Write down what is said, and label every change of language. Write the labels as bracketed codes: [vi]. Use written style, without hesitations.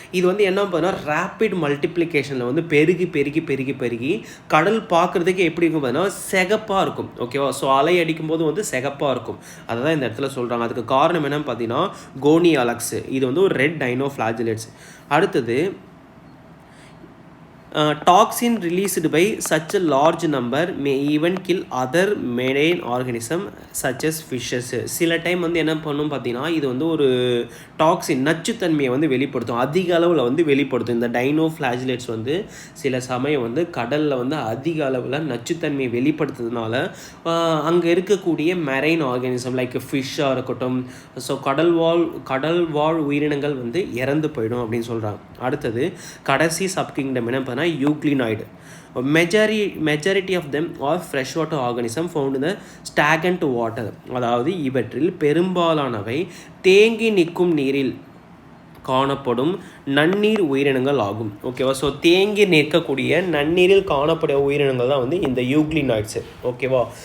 [ta] இது வந்து என்ன பார்த்தீங்கன்னா ரேப்பிட் மல்டிப்ளிகேஷனில் வந்து பெருகி கடல் பார்க்குறதுக்கு எப்படி இருக்கும் பார்த்தீங்கன்னா சிகப்பாக இருக்கும். ஓகேவா? ஸோ அலை அடிக்கும்போது வந்து சிகப்பாக இருக்கும். அதை தான் இந்த இடத்துல சொல்கிறாங்க. அதுக்கு காரணம் என்னன்னு பார்த்தீங்கன்னா கோனியாலக்ஸ். இது வந்து ஒரு ரெட் டைனோஃப்ளாஜிலேட்ஸ். அடுத்தது [en] toxin released by such a large number may even kill other marine organism such as fishes. [ta] சில டைம் வந்து என்ன பண்ணும் பார்த்தீங்கன்னா இது வந்து ஒரு டாக்ஸின் நச்சுத்தன்மையை வந்து வெளிப்படுத்தும். அதிக அளவில் வந்து வெளிப்படுத்தும். இந்த டைனோஃப்ளாஜிலேட்ஸ் வந்து சில சமயம் வந்து கடலில் வந்து அதிக அளவில் நச்சுத்தன்மையை வெளிப்படுத்துறதுனால அங்கே இருக்கக்கூடிய மெரைன் ஆர்கானிசம் லைக் ஃபிஷ்ஷாக இருக்கட்டும், ஸோ கடல்வாழ் உயிரினங்கள் வந்து இறந்து போயிடும் அப்படின்னு சொல்கிறாங்க. அடுத்தது கடைசி சப்கிங்டம் என்ன பார்த்தா யூக்ளினாய்டு. [en] Majority of them are freshwater organisms found in the stagnant water. [ta] அதாவது இவற்றில் பெரும்பாலானவை தேங்கி நிற்கும் நீரில் காணப்படும் நன்னீர் உயிரினங்கள் ஆகும். ஓகேவா? ஸோ தேங்கி நிற்கக்கூடிய நன்னீரில் காணப்படும் உயிரினங்கள் தான் வந்து இந்த யூக்ளினாய்ட்ஸு. ஓகேவா?